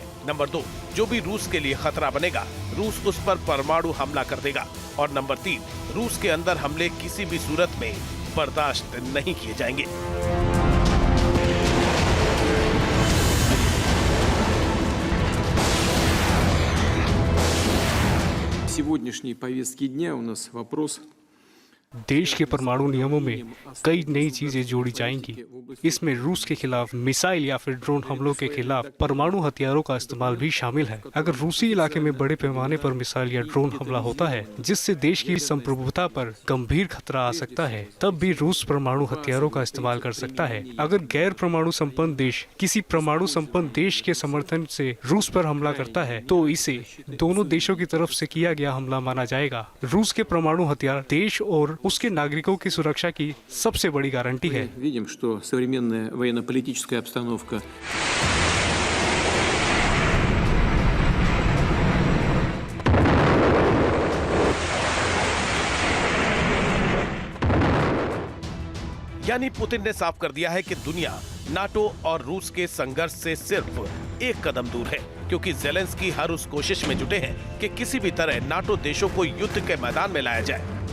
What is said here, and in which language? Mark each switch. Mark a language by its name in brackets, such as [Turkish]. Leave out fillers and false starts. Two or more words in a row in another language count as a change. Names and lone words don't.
[Hindi] नंबर 2, जो भी रूस के लिए खतरा बनेगा, रूस उस पर परमाणु हमला कर देगा। और नंबर 3, रूस के अंदर हमले किसी भी सूरत में बर्दाश्त नहीं किए जाएंगे। [Russian] сегодняшней повестке дня у нас вопрос. [Hindi] देश के परमाणु नियमों में कई नई चीजें जोड़ी जाएंगी। इसमें रूस के खिलाफ मिसाइल या फिर ड्रोन हमलों के खिलाफ परमाणु हथियारों का इस्तेमाल भी शामिल है। अगर रूसी इलाके में बड़े पैमाने पर मिसाइल या ड्रोन हमला होता है जिससे देश की संप्रभुता पर गंभीर खतरा आ सकता है, तब भी रूस परमाणु हथियारों का इस्तेमाल कर सकता है। अगर गैर परमाणु संपन्न देश किसी परमाणु संपन्न देश के समर्थन से रूस पर हमला करता है तो इसे दोनों देशों की तरफ से किया गया हमला माना जाएगा। रूस के परमाणु हथियार देश और उसके नागरिकों की सुरक्षा की सबसे बड़ी गारंटी है। [Russian] Видим, что современная военно-политическая обстановка [Hindi] यानी पुतिन ने साफ कर दिया है कि दुनिया नाटो और रूस के संघर्ष से सिर्फ एक कदम दूर है, क्योंकि जेलेंस्की हर उस कोशिश में जुटे हैं कि किसी भी तरह नाटो देशों को युद्ध के मैदान में लाया जाए।